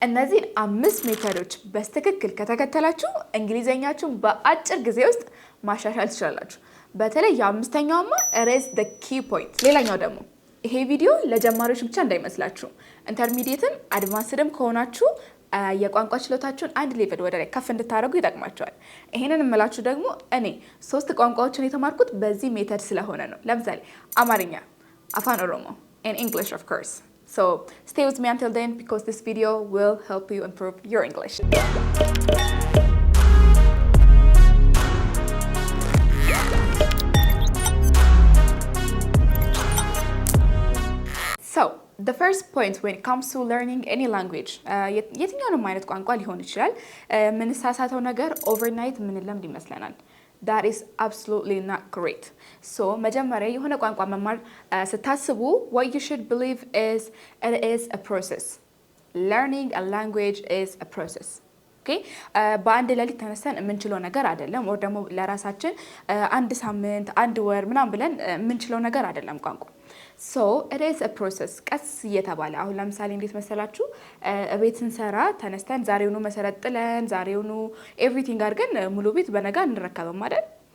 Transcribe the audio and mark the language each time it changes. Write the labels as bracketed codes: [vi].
[am] እነዚህ 5 ሜተዶች በስትክክል ከተከተላችሁ እንግሊዘኛችሁን በአጭር ጊዜ ውስጥ ማሻሻል ትችላላችሁ። በተለይ የአምስተኛውማ ሬዝ [en] the key point። [am] ሌላኛው ደግሞ ይሄ ቪዲዮ ለጀማሪዎች ብቻ እንዳይመስላችሁ፣ ኢንተርሚዲየትም አድቫንስድም ከሆናችሁ የቋንቋ ችሎታችሁን አንድ ሌቭል ወደ ላይ ከፍ እንድታደርጉ ይጠቅማቸዋል። ይሄንን እምላችሁ ደግሞ እኔ 3 ቋንቋዎችን የተማርኩት በዚህ ሜተድ ስለሆነ ነው። ለምሳሌ አማርኛ፣ አፋን ኦሮሞ [en] and English of course. So stay with me until then because this video will help you improve your English. So the first point when it comes to learning any language, [am] የትኛውንም አይነት ቋንቋ ሊሆን ይችላል። ምንሳሳተው ነገር overnight ምንለምድ ይመስለናል. [en] That is absolutely not great. So [am] መጀመሪያ የሆነ ቋንቋ መማር ስታስቡ [en] what you should believe is it is a process. Learning a language is a process. Okay? [am] በአንድ ሌሊት ተነስተን የምንችለው ነገር አይደለም። ወይ ደግሞ ለራሳችን አንድ ሳምንት አንድ ወር ምናምን ብለን የምንችለው ነገር አይደለም ቋንቋ። [en] So it is a process. [am] ቀስ እየተባለ አሁን ለምሳሌ እንዴት መሰላችሁ ቤት ስንሰራ ተነስተን ዛሬውኑ መሰረት ጥለን ዛሬውኑ ኤቭሪቲንግ አድርገን ሙሉ ቤት በነጋ እንረከብም አይደል?